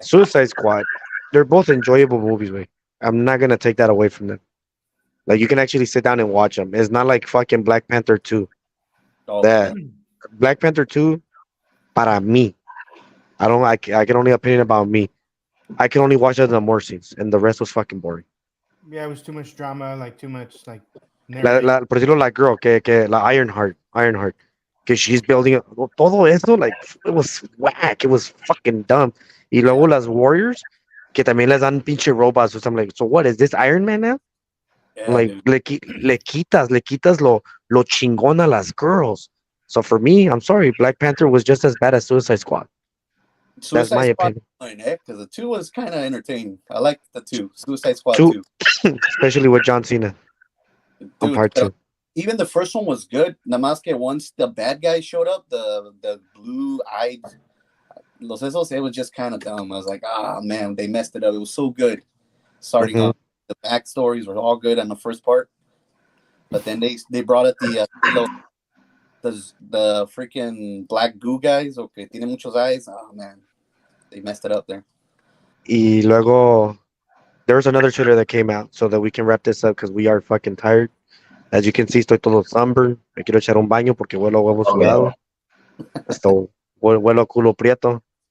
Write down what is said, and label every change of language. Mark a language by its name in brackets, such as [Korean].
[English] Suicide Squad, they're both enjoyable movies, way. I'm not gonna take that away from them. Like you can actually sit down and watch them. It's not like fucking Black Panther 2. That Black Panther 2, [Spanish] para mí. [English] I can only opinion about me. I can only watch the more scenes, and the rest was fucking boring. Yeah, it was too much drama, like too much like. [Spanish] Por decirlo, la girl, que la [English] Ironheart, que she's building [Spanish] todo eso, [English] like it was whack, it was fucking dumb. [Spanish] Y luego las Warriors, que también les dan pinche robots. [English] So I'm like, so what is this Iron Man now? Yeah, like [Spanish] le quitas lo chingón a las girls. [English] So for me, I'm sorry, Black Panther was just as bad as Suicide Squad. That's my opinion. Because the 2 was kind of entertaining. I like the 2, Suicide Squad 2. Especially with John Cena. Dude, part 2. Even the first one was good. Namaste, once the bad guy showed up, the blue-eyed Los Esos, it was just kind of dumb. I was like, man, they messed it up. It was so good. Starting off, the backstories were all good on the first part. But then they brought it the freaking black goo guys, okay, [Spanish] tiene muchos [English] eyes. Oh man, they messed it up there. Y luego there was another trailer that came out so that we can wrap this up because we are fucking tired. As you can see, [Spanish] estoy todo [English] sunburned. [Spanish] Me quiero echar un baño porque huelo a huevo sudado. Esto huelo a culo prieto.